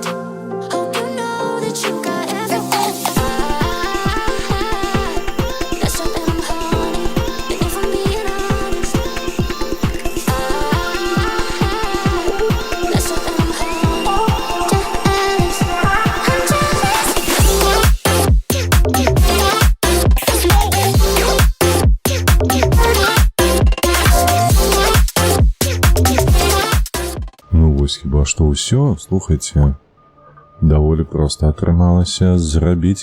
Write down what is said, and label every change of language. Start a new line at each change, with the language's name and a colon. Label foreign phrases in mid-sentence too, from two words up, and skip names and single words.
English: Hope you know that you got everything. I messed up and I'm haunted. And if I'm being honest, messed up and I'm haunted. Jealous. I'm jealous.
Belarusian: Ну вось хіба што ўсё, слухайце, даволі проста атрымалася зрабіць.